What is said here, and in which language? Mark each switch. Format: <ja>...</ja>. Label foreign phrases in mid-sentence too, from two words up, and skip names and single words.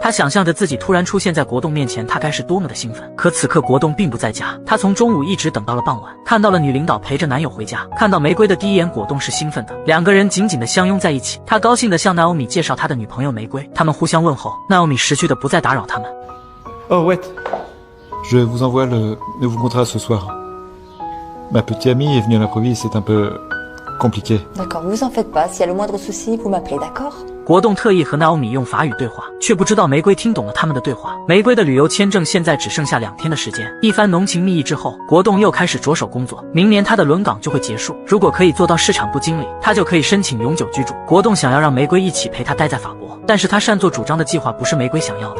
<zh>她想象着自己突然出现在国栋面前，他该是多么的兴奋。可此刻国栋并不在家，他从中午一直等到了傍晚，看到了女领导陪着男友回家。看到玫瑰的第一眼，国栋是兴奋的，两个人紧紧地相拥在一起。他高兴地向奈欧米介绍他的女朋友玫瑰，他们互相问候。奈欧米识趣的不再打扰他们。</zh> <en>Oh wait,</en> <fr>je vous envoie le nouveau contrat ce soir. Ma petite amie est venue à l'improviste, c'est un peu compliqué. D'accord, vous en faites pas. S'il y a le moindre souci, vous m'appelez, d'accord?</fr> <zh>国栋特意和奈欧米用法语对话，却不知道玫瑰听懂了他们的对话。玫瑰的旅游签证现在只剩下2天的时间。一番浓情蜜意之后，国栋又开始着手工作。明年他的轮岗就会结束，如果可以做到市场部经理，他就可以申请永久居住。国栋想要让玫瑰一起陪他待在法国，但是他擅作主张的计划不是玫瑰想要的。</zh>